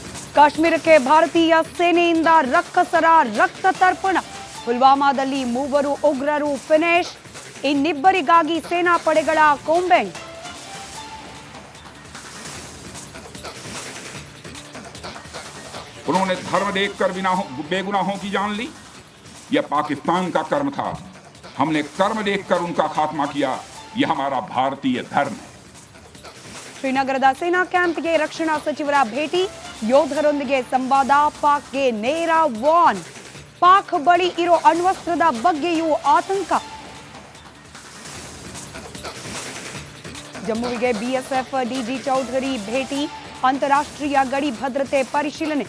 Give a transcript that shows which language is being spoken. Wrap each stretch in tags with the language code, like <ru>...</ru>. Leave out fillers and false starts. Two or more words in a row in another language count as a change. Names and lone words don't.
<kn>ಕಾಶ್ಮೀರಕ್ಕೆ ಭಾರತೀಯ ಸೇನೆಯಿಂದ ರಕ್ಕಸರ ರಕ್ತ ತರ್ಪಣ. ಪುಲ್ವಾಮಾದಲ್ಲಿ 3 ಉಗ್ರರು ಫಿನಿಶ್, ಇನ್ನಿಬ್ಬರಿಗಾಗಿ ಸೇನಾ ಪಡೆಗಳ ಕೊಂಬೆಂಗ್.</kn> <hi>उन्होंने धर्म देखकर बेगुनाहों की जान ली। यह पाकिस्तान का कर्म था। हमने कर्म देखकर उनका खात्मा किया। यह हमारा भारतीय धर्म है।</hi> <kn>ಶ್ರೀನಗರದ ಸೇನಾ ಕ್ಯಾಂಪ್ಗೆ ರಕ್ಷಣಾ ಸಚಿವರ ಭೇಟಿ, ಯೋಧರೊಂದಿಗೆ ಸಂವಾದ, ಪಾಕ್ಗೆ ನೇರ ವಾರ್ನ್. ಪಾಕ್ ಬಳಿ ಇರೋ ಅಣ್ವಸ್ತ್ರದ ಬಗ್ಗೆಯೂ ಆತಂಕ. ಜಮ್ಮುವಿಗೆ ಬಿಎಸ್ಎಫ್ ಡಿಜಿ ಚೌಧರಿ ಭೇಟಿ, ಅಂತಾರಾಷ್ಟ್ರೀಯ ಗಡಿ ಭದ್ರತೆ ಪರಿಶೀಲನೆ.</kn>